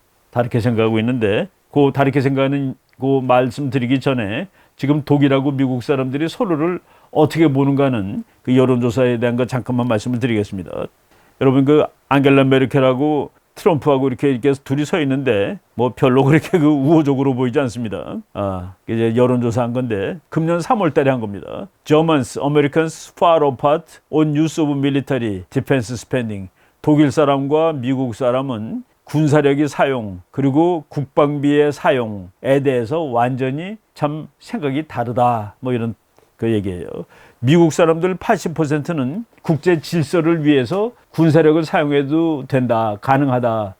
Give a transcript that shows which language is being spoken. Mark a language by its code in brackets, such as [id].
[ko] 다르게 생각하고 있는데 그 다르게 생각하는 그 말씀드리기 전에 지금 독일하고 미국 사람들이 서로를 어떻게 보는가는 그 여론조사에 대한 거 잠깐만 말씀을 드리겠습니다. 여러분 그 앙겔라 메르켈하고 트럼프하고 이렇게 둘이 서 있는데 뭐 별로 그렇게 그 우호적으로 보이지 않습니다. 이제 여론조사한 건데 금년 3월 달에 한 겁니다. [en] Germans, Americans far apart on use of military defense spending. [ko] 독일 사람과 미국 사람은 군사력의 사용 그리고 국방비의 사용에 대해서 완전히 참 생각이 다르다. 뭐 이런 그 얘기예요. 미국 사람들 80%는 국제 질서를 위해서 군사력을 사용해도 된다, 가능하다.